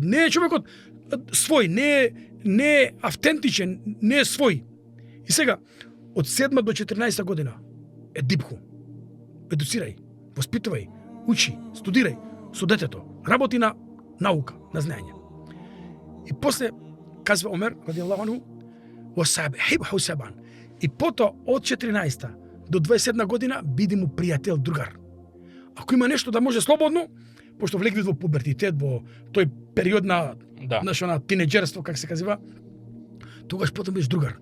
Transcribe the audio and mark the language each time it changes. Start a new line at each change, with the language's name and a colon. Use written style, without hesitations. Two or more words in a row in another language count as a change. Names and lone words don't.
Macedonian: Не е човекот свој, не е автентичен, не е свој. И сега, од 7 до 14 година едибху. Едуцирај, воспитувај, учи, студирај со детето, работи на наука, на знаење. И после, казва Омер,
Arabic: رضي الله عنه, وصاحبه سبعا.
Macedonian: И потоа од 14 до 27 година биди му пријател, другар. Ако има нешто да може слободно, пошто влегли во пубертитет, во тој период на Да. Знаеш, она тинеџерство, как се казва, тогаш потом бидеш другар.